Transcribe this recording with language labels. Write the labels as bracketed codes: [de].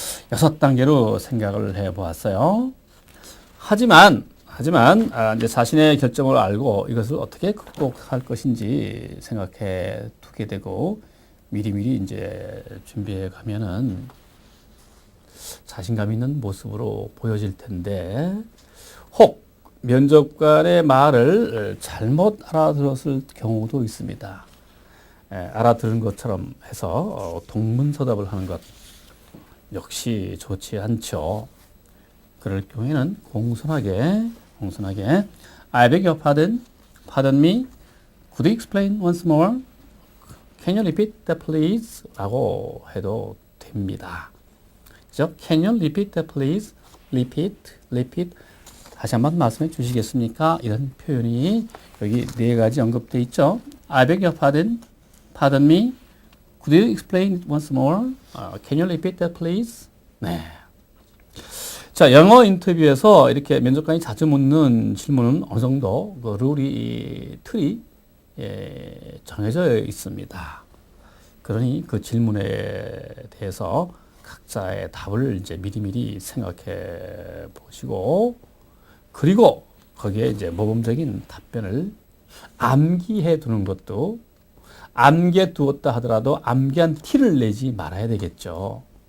[ko] 6단계로 생각을 해 보았어요. 하지만 이제 자신의 결정을 알고 이것을 어떻게 극복할 것인지 생각해 두게 되고 미리미리 이제 준비해 가면은 자신감 있는 모습으로 보여질 텐데 혹 면접관의 말을 잘못 알아들었을 경우도 있습니다. 알아들은 것처럼 해서 동문서답을 하는 것 역시 좋지 않죠. 그럴 경우에는 공손하게 [en] I beg your pardon me, could you explain once more? Can you repeat that please? [ko] 라고 해도 됩니다. 그죠? [en] Can you repeat that please? Repeat. [ko] 다시 한번 말씀해 주시겠습니까? 이런 표현이 여기 4가지 언급되어 있죠. [en] I beg your pardon me, could you explain once more? Can you repeat that please? [ko] 네. 자, 영어 인터뷰에서 이렇게 면접관이 자주 묻는 질문은 어느 정도 그 틀이 정해져 있습니다. 그러니 그 질문에 대해서 각자의 답을 이제 미리미리 생각해 보시고 그리고 거기에 이제 모범적인 답변을 암기해 두는 것도 암기해 두었다 하더라도 암기한 티를 내지 말아야 되겠죠.